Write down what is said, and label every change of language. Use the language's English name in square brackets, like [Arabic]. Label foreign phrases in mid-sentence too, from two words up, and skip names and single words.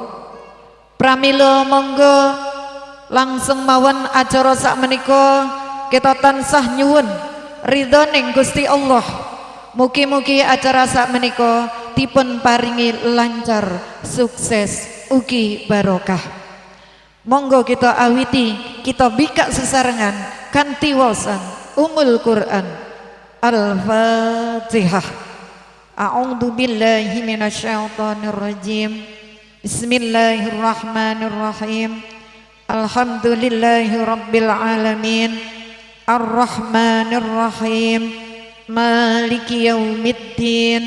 [Javanese] Pramila monggo langsung mawon acara sak menika kita tansah nyuwun ridhoning Gusti Allah. Mugi-mugi acara sak menika dipun paringi lancar, sukses, ugi barokah. Monggo kita awiti, kita bikak sesarengan kanthi waosan Ummul Quran. Al-Fatihah. [Arabic] أعوذ بالله من الشيطان الرجيم. بسم الله الرحمن الرحيم الحمد لله رب العالمين. الرحمن الرحيم مالك يوم الدين.